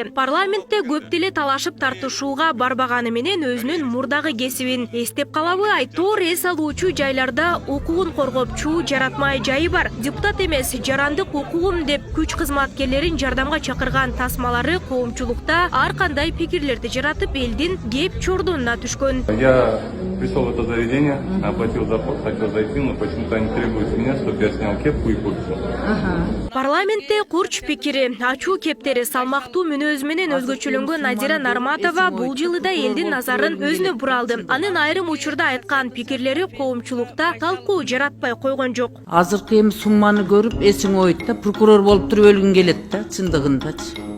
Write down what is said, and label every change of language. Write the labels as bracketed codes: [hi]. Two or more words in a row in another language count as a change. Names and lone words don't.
[ky] Парламентте көп деле талашып тартышууга барбаганы менен өзүнүн мурдагы кесибин эстеп калабы? Айтор эс алуучу жайларда укугун коргопчу жаратмай жайы бар. Депутат эмес, жарандык укугум деп күч кызматкерлерин жардамга чакырган тасмалары коомчулукта ар кандай пикирлерди жаратып, элдин кеп чордонуна түшкөн. [ru] Я пришел в это заведение, оплатил заход, хотел зайти, но почему-то они требуют с меня, чтобы я снял кепку и куртку. [ky] Парламентте курч пикири, ачуу кептери, салмактуу мүнөзү менен өзгөчөлөнгөн Надира Нарматова бул жылы да элдин назарын өзүнө буралды. Анын айрым учурда айткан пикирлери коомчулукта талкуу жаратпай койгон жок. Азыркы эми сумманы көрүп эсиң ойт да, прокурор болуп туруп өлгүң келет да, чындыгындачы.